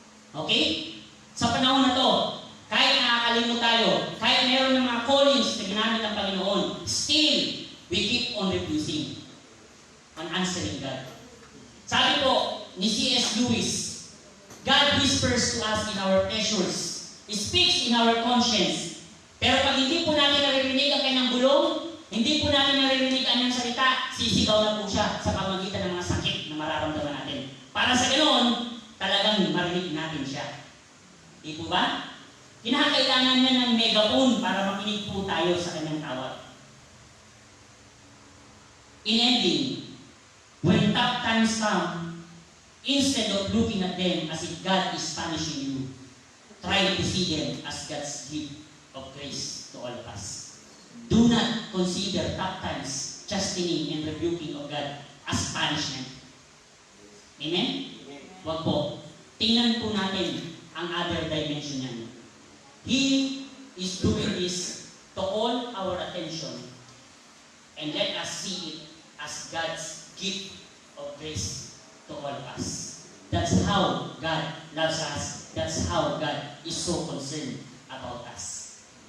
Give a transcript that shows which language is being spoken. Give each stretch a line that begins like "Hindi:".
Filipino: Okay? Sa panahon na to, kahit nakakalimot tayo, kahit meron ng mga callings na ginamit ng Panginoon,
English: still, we keep on refusing on answering God.
Filipino: Sabi po ni
English: C.S. Lewis, God whispers to us in our pleasures. He speaks in our conscience.
Filipino: Pero pag hindi po natin naririnig ang kanyang bulong, hindi po natin naririnig ang kanyang salita, sisigaw na po siya sa pamagitan ng mga sakit na mararamdaman natin. Para sa ganoon, talagang marinig natin siya. Di po ba? Kinakailangan niya ng megaphone para makinig po tayo sa kanyang tawag.
English: In ending, when tough times come, instead of looking at them as if God is punishing you, try to see them as God's gift of grace to all of us. Do not consider tough times, chastening and rebuking of God as punishment.
Filipino: Amen? Wag po. Tingnan po natin ang
English: other dimension
Filipino: niyan.
English: He is doing this to call our attention and let us see it as God's gift of grace to all of us. That's how God loves us. That's how God is so concerned about us.